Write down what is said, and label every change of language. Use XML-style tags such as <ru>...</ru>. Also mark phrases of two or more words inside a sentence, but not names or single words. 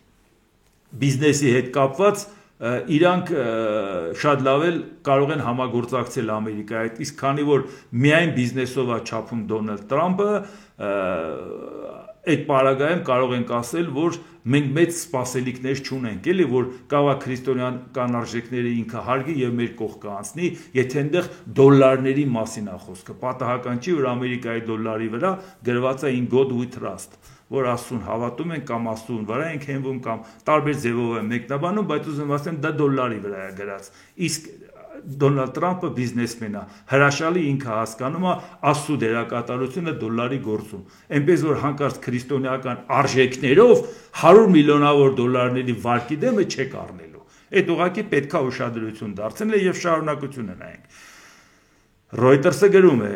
<hy>բիզնեսի հետ կապված իրանք շատ լավ էլ կարող են համագործակցել Ամերիկայի հետ, իսկ քանի որ միայն բիզնեսով է չափում Դոնալդ Տրամպը, այդ պարագայում կարող ենք ասել, որ մենք մեծ սպասելիքներ չունենք, էլի որ կարող է քրիստոնեական արժեքները ինքը հարգի եւ մեր կողքը անցնի, եթե այնտեղ դոլարների մասին է խոսքը, պատահական չի, որ Ամերիկայի դոլարի վրա գրված է</hy> <en>in God we trust,</en> <hy>որ Աստծուն հավատում ենք կամ Աստծուն վրա ենք հենվում կամ տարբեր ձևով են մեկնաբանում, բայց ուզում ասեմ դա դոլարի վրա է գրած, իսկ Դոնալդ Տրամպը բիզնեսմեն է, հրաշալի ինքը հասկանում է Աստծու դերակատարությունը դոլարի գործում, այնպես որ հանկարծ քրիստոնեական արժեքներով 100 միլիոնավոր դոլարների վարկի դեմը չեք առնելու, այդ ուղղակի պետքա ուշադրություն դարձնել եւ շարունակությունը նայենք։ Reuters-ը գրում է.</hy>